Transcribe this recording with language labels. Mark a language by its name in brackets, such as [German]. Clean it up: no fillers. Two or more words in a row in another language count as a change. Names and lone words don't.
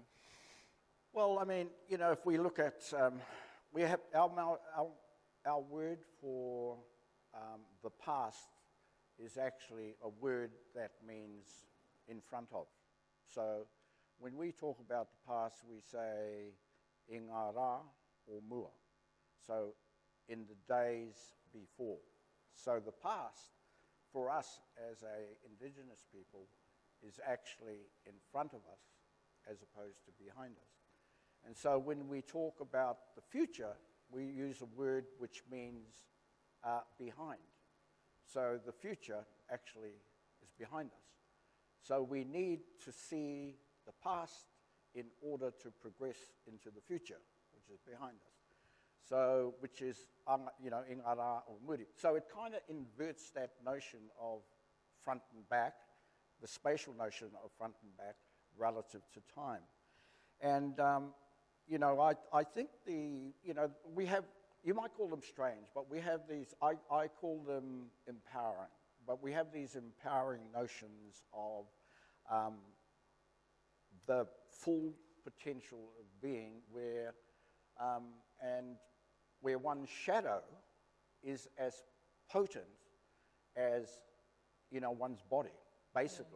[English] Well, I mean, if we look at, we have our word for the past is actually a word that means in front of. So when we talk about the past, we say [Māori] i ngā rā or mua. [English] So in the days before. So the past, for us as Indigenous people, is actually in front of us as opposed to behind us. And so when we talk about the future, we use a word which means behind. So the future actually is behind us. So we need to see the past in order to progress into the future, which is behind us. So, which is, [Māori] i ngā rā or muri. [English] So it kind of inverts that notion of front and back, the spatial notion of front and back relative to time. And, I think we have, you might call them strange, but we have these, I call them empowering, but we have these empowering notions of the full potential of being where, and where one's shadow is as potent as, one's body, basically.